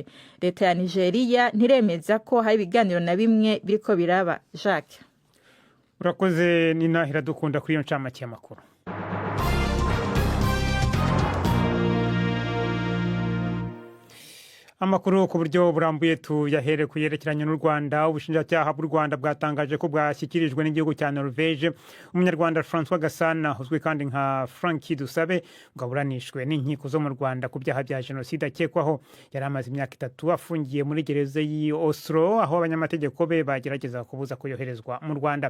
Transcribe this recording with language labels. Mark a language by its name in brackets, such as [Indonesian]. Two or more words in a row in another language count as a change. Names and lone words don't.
[Rundi] Leta ya Nigeria ntiremeza ko hari ibiganiro na bimwe biriko biraba. [Kinyarwanda] Jacques urakoze Nina Iradukunda kuri iyo ncamake y'amakuru. Amakuru ku buryo burambuye tuyahere kuyerekeranye n'u Rwanda. Ubushinjacyaha bw'u Rwanda bwatangaje ko bwashyikirijwe n'igihugu cya Norvège umunyarwanda François Gasana uzwi kandi nka Frankie Dusabe bwaburanishwe n'inkiko zo mu Rwanda ku byaha bya jenoside akekwaho. Yari amaze imyaka 3 afungiye muri gereza y'i Oslo aho abanyamategeko be bagerageza kubuza kuyoherezwa mu Rwanda.